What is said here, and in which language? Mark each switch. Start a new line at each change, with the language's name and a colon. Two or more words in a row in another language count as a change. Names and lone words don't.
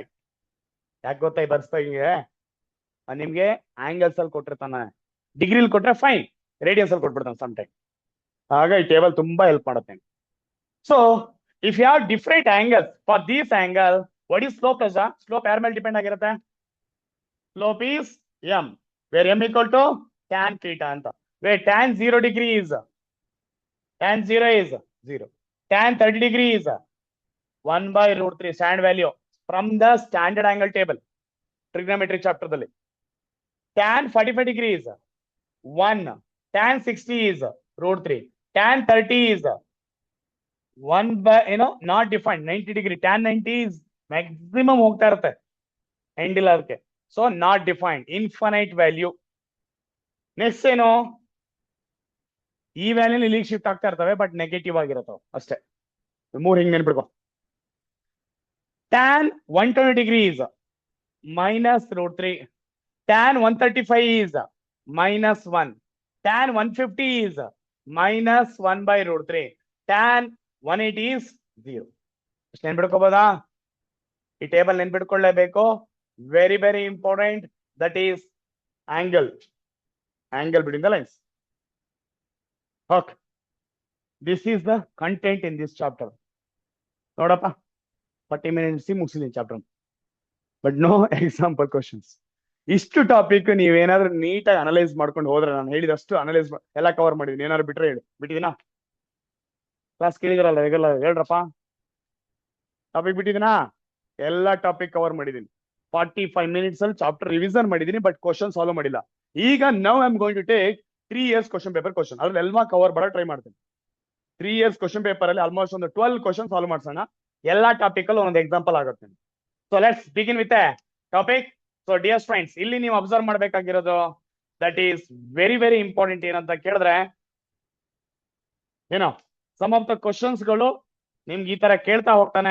Kannada: ಯಾಕೆ ಗೊತ್ತಾ ಈ ಬರ್ಸ್ತಾ ನಿಮ್ಗೆ ಆಂಗಲ್ಸ್ ಅಲ್ಲಿ ಕೊಟ್ಟಿರ್ತಾನೆ, ಡಿಗ್ರಿಲಿ ಕೊಟ್ರೆ ಫೈನ್, ರೇಡಿಯನ್ಸ್ ಅಲ್ಲಿ ಕೊಟ್ಬಿಡ್ತಾನೆ
English: some time.
Kannada: ಆಗ ಈ ಟೇಬಲ್ ತುಂಬಾ ಹೆಲ್ಪ್ ಮಾಡುತ್ತೆ.
English: so if you have different angles for this angle, what is slope?
Kannada: ಸ್ಲೋಪ್ ಯಾರ ಮೇಲೆ ಡಿಪೆಂಡ್ ಆಗಿರುತ್ತೆ?
English: slope is m, where m equal to tan theta
Kannada: ಅಂತ.
English: where tan 0 degree is tan 0 is 0. tan 30 degree is 1/√3 stand value from the standard angle table trignometry chapter ದಲ್ಲಿ. tan 45 degree is 1. tan 60 is √3. tan 30 is 1 by not defined. 90 degree, tan 90 is maximum
Kannada: ಹೋಗ್ತಾ ಇರುತ್ತೆ ಎಂಡ್ ಇಲ್ಲ ಅದಕ್ಕೆ.
English: so not defined, infinite value. next ಏನು?
Kannada: ಈ ವ್ಯಾಲ್ಯೂ ಇಲ್ಲಿಗೆ ಶಿಫ್ಟ್ ಆಗ್ತಾ ಇರ್ತವೆ,
English: but negative
Kannada: ಆಗಿರತ್ತವೆ ಅಷ್ಟೇ. 3 ಹಿಂಗ್ ನೆನ್ಪಿಡ್ಕೊ.
English: tan 120 degree is -√3. tan 135 is -1. tan 150 is -1/√3. tan 180 is 0.
Kannada: ಇಷ್ಟು ನೆನ್ಪಿಡ್ಕೋಬೋದಾ? ಈ ಟೇಬಲ್ ನೆನ್ಪಿಡ್ಕೊಳ್ಳೇಬೇಕು.
English: very very important. that is angle between the lines. okay, this is the content in this chapter.
Kannada: ನೋಡಪ್ಪ, 40 ಮಿನಿಟ್ಸ್ ಮುಗಿಸಿದೀನಿ ಚಾಪ್ಟರ್,
English: but no example questions.
Kannada: ಇಷ್ಟು ಟಾಪಿಕ್ ನೀವೇನಾದ್ರೂ ನೀಟಾಗಿ ಅನಲೈಸ್ ಮಾಡ್ಕೊಂಡು ಹೋದ್ರೆ, ನಾನು ಹೇಳಿದಷ್ಟು ಅನಲೈಸ್ ಎಲ್ಲ ಕವರ್ ಮಾಡಿದೀನಿ. ಏನಾದ್ರು ಬಿಟ್ರೆ ಹೇಳಿ. ಬಿಟ್ಟಿದ್ದೀನಾ? ಕ್ಲಾಸ್ ಕೇಳಿದ್ರಲ್ಲ ರೆಗ್ಯುಲರ್, ಹೇಳ್ರಪ್ಪ. ಟಾಪಿಕ್ ಬಿಟ್ಟಿದ್ದೀನಾ? ಎಲ್ಲ
English: topic cover
Kannada: ಮಾಡಿದೀನಿ. 45 ಮಿನಿಟ್ಸ್ ಅಲ್ಲಿ
English: chapter revision
Kannada: ಮಾಡಿದೀನಿ,
English: but question solve
Kannada: ಮಾಡಿಲ್ಲ.
English: ಈಗ now I am going to take 3 years question paper question.
Kannada: ಅದ್ರಲ್ಲಿ ಎಲ್ಲ ಕವರ್ ಮಾಡೋ ಟ್ರೈ ಮಾಡ್ತೀನಿ.
English: 3 years question paper
Kannada: ಅಲ್ಲಿ ಆಲ್ಮೋಸ್ಟ್ ಒಂದು 12 ಕ್ವಶನ್ ಸಾಲ್ವ್ ಮಾಡ್ಸೋಣ. ಎಲ್ಲಾ ಟಾಪಿಕ್ ಅಲ್ಲಿ ಒಂದೊಂದು ಎಕ್ಸಾಂಪಲ್ ಆಗುತ್ತೆ.
English: so let's begin with a topic. so dear friends,
Kannada: ಇಲ್ಲಿ ನೀವು ಅಬ್ಸರ್ವ್ ಮಾಡ್ಬೇಕಾಗಿರೋದು
English: that is very very important.
Kannada: ಏನಂತ ಕೇಳಿದ್ರೆ,
English: some of the questions
Kannada: ಗಳು ನಿಮ್ಗೆ ಈ ತರ ಕೇಳ್ತಾ ಹೋಗ್ತಾನೆ.